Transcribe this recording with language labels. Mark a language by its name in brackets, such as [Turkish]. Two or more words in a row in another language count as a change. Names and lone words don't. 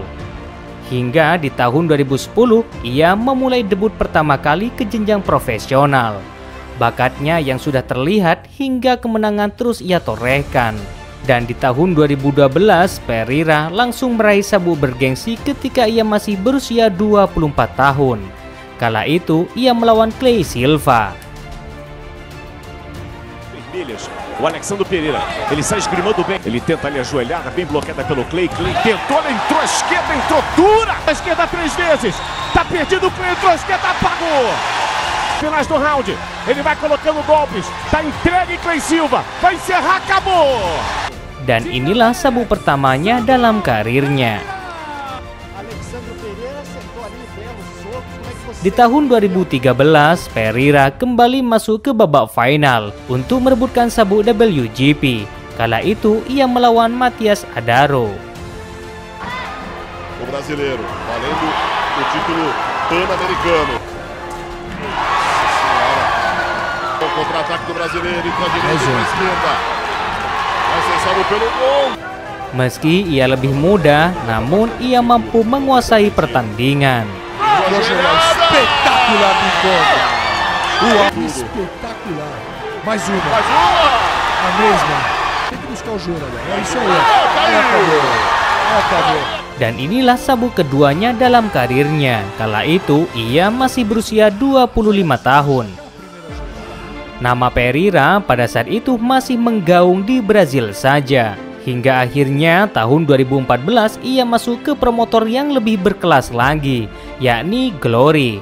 [Indonesian] Hingga di tahun 2010, ia memulai debut pertama kali ke jenjang profesional. Bakatnya yang sudah terlihat hingga kemenangan terus ia torehkan. Dan di tahun 2012, Pereira langsung meraih sabuk bergengsi ketika ia masih berusia 24 tahun. Kala itu, ia melawan Clay Silva. [Portuguese] O Alexandre Pereira, ele sai esgrimando bem, ele tenta ali a joelhada, bem bloqueada pelo Clay. Clay tentou, entrou à esquerda, entrou dura! À esquerda 3 vezes, tá perdido o Clay, entrou à esquerda, apagou! Finais do round, ele vai colocando golpes, tá entregue Clay Silva, vai encerrar, acabou! [Indonesian] Dan inilah sabuk pertamanya dalam karirnya. Di tahun 2013, Pereira kembali masuk ke babak final untuk merebutkan sabuk WGP. Kala itu ia melawan Matias Adaro. [Portuguese] O brasileiro, valendo o título pan-americano. O contra-ataque do brasileiro, entra à direita e à esquerda. Vai ser salvo pelo gol. [Indonesian] Meski ia lebih muda, namun ia mampu menguasai pertandingan. [Portuguese] Espetacular do encontro. Espetacular. Mais uma. A mesma. Tem que buscar o jogo agora. É isso aí. Acabou. [Indonesian] Dan inilah sabuk keduanya dalam karirnya. Kala itu ia masih berusia 25 tahun. Nama Pereira pada saat itu masih menggaung di Brazil saja. Hingga akhirnya tahun 2014 ia masuk ke promotor yang lebih berkelas lagi, yakni Glory.